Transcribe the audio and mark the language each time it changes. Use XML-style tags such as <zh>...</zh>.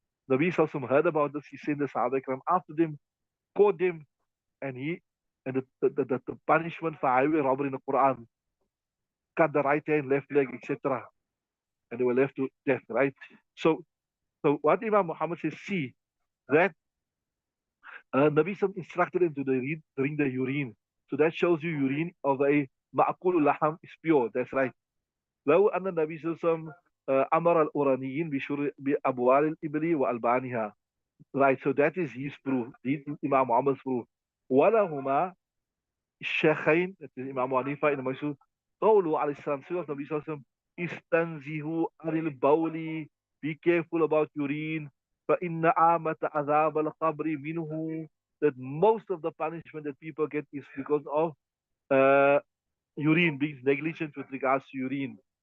<en>Nabi Sallallahu heard about this. He sent the Sahaba Ikram after them, caught them, and the punishment for highway robbery in the Quran, cut the right hand, left leg, etc. And they were left to death, right? So what Imam Muhammad says, see that Nabi Sallam instructed them to drink the urine. So that shows you urine of a ma'akul laham is pure. That's right.</en> <ar>لو أن النبي صلى الله عليه وسلم أمر الأورانيين بأبوال الإبل وألبانها.</ar> <en>Right, so that is his proof. This is Imam Muhammad's proof.</en> <ar>ولهما الشيخين,</ar> <en>that is Imam Hanifa in the Masud,</en> <ar>قوله عليه السلام,</ar> <en>Surah of Nabi Sallallahu Alaihi Wasallam,</en> <ar>استنزهوا عن البول,</ar> <en>be careful about urine,</en> <ar>فإن عامة عذاب القبر منه,</ar> <en>that most of the punishment that people get is because of uh, urine, being negligent with regards to urine.</en>